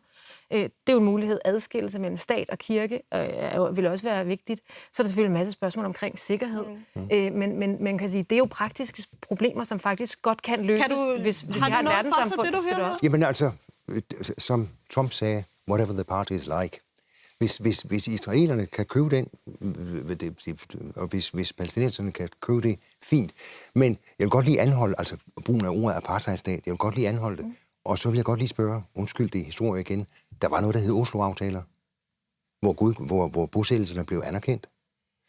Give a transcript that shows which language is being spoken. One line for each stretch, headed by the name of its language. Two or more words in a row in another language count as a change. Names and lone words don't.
Danish: Det er jo en mulighed. Adskillelse mellem stat og kirke vil også være vigtigt. Så er der selvfølgelig en masse spørgsmål omkring sikkerhed. Men man kan sige, det er jo praktiske problemer, som faktisk godt kan løses, hvis vi har et verdenssamfund. Jamen altså, som Trump sagde,
English: whatever the party is like.
Danish: Hvis israelerne kan købe den, og hvis palæstinenserne kan købe det, fint. Men jeg vil godt lige anholde, altså brugen af ordet apartheidstat, jeg vil godt lige anholde det. Og så vil jeg godt lige spørge, undskyld det historie igen, der var noget, der hed Oslo-aftaler, hvor bosættelserne blev anerkendt.